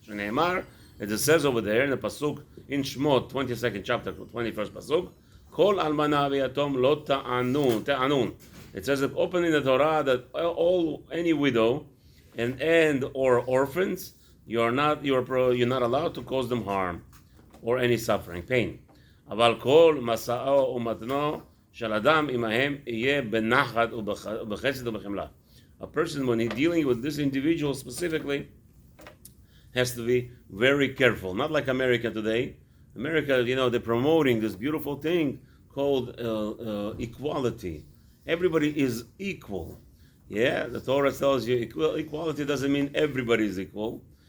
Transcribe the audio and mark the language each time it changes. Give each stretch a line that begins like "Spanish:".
Hebrew: שנאמר,
English: as it says over there in the pasuk in Shmot 22nd chapter 21st pasuk,
Hebrew: כל אלמנה ויתום לא תענון.
English: It says open in the Torah that any widow and or orphans, you're not allowed to cause them harm or any suffering, pain.
Hebrew: אבל כל מסעו ומתנו של אדם עמהם יהיה בנחת ובחסד ובחמלה.
English: A person, when he's dealing with this individual specifically, has to be very careful. Not like America today. America, they're promoting this beautiful thing called equality. Everybody is equal. Yeah, the Torah tells you equality doesn't mean everybody is equal.